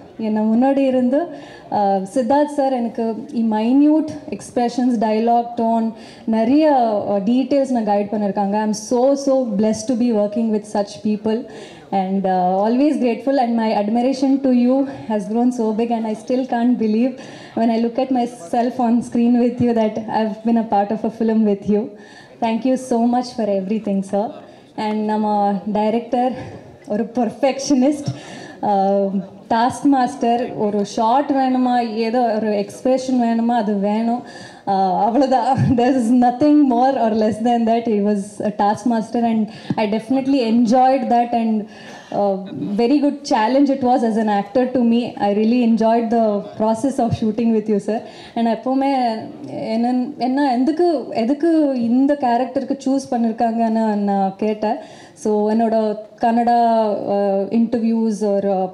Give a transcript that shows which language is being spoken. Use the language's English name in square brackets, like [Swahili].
[Tamil] என்னை முன்னாடி இருந்து சித்தார்த் சார் எனக்கு மைன்யூட் எக்ஸ்பிரஷன்ஸ், டைலாக், டோன், நிறைய டீட்டெயில்ஸ் நான் கைட் பண்ணியிருக்காங்க. [English] I am so blessed to be working with such people, and always grateful, and my admiration to you has grown so big, and I still can't believe when I look at myself on screen with you that I've been a part of a film with you. Thank you so much for everything, sir. [Tamil] And நம்ம director ஒரு perfectionist, task master. ஒரு short வேணுமா, ஏதோ ஒரு expression வேணுமா, அது வேணும், அவ்வளோதான். [English] there is nothing more or less than that. He was a task master, and I definitely enjoyed that, and very good challenge it was as an actor to me. I really enjoyed the process of shooting with you, sir. [Tamil] And எப்போவுமே என்ன எதுக்கு இந்த கேரக்டருக்கு choose பண்ணியிருக்காங்கன்னு நான் கேட்டேன். So என்னோட Kannada interviews ஒரு